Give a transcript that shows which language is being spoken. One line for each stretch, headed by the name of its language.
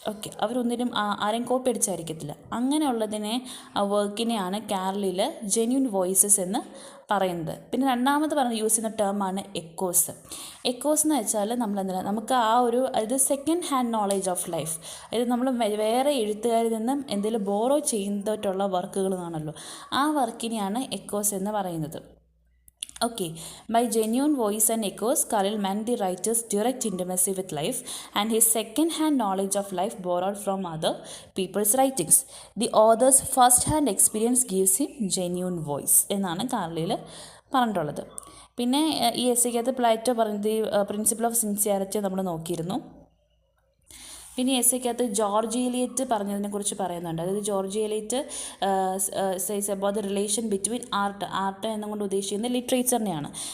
Malayalam: Okay, അവരൊന്നിനും ആരെയും copy അടിച്ചായിരിക്കത്തില്ല. അങ്ങനെയുള്ളതിനെ ആ വർക്കിനെയാണ് കാർലിൽ genuine voices എന്ന് പറയുന്നത്. പിന്നെ രണ്ടാമത് യൂസ് ചെയ്യുന്ന ടേമാണ് എക്കോസ്. എക്കോസ് എന്ന് വെച്ചാൽ നമുക്ക് ആ ഒരു അതായത് second hand knowledge of life, അതായത് നമ്മൾ വേറെ എഴുത്തുകാരിൽ നിന്നും എന്തെങ്കിലും ബോറോ ചെയ്തിട്ടുള്ള വർക്കുകൾ കാണുമല്ലോ, ആ വർക്കിനെയാണ് എക്കോസ് എന്ന് പറയുന്നത്.
English: Okay, by genuine voice and echoes, Khalil meant the writer's direct intimacy with life and his second-hand knowledge of life borrowed from other people's writings. The author's first-hand experience gives him genuine voice
Malayalam: എന്നാണ് കാർലിൽ പറഞ്ഞിട്ടുള്ളത്. പിന്നെ ഈ എസ്സേക്കകത്ത് Plato പറഞ്ഞത് principle of sincerity നമ്മൾ നോക്കിയിരുന്നു. പിന്നെ എസ്സേക്കകത്ത്
English: George Eliot പറഞ്ഞതിനെക്കുറിച്ച് പറയുന്നുണ്ട്. അതായത് George Eliot says about the relation between art
Malayalam: എന്നുകൊണ്ട് ഉദ്ദേശിക്കുന്നത് ലിറ്ററേച്ചറിനെയാണ്.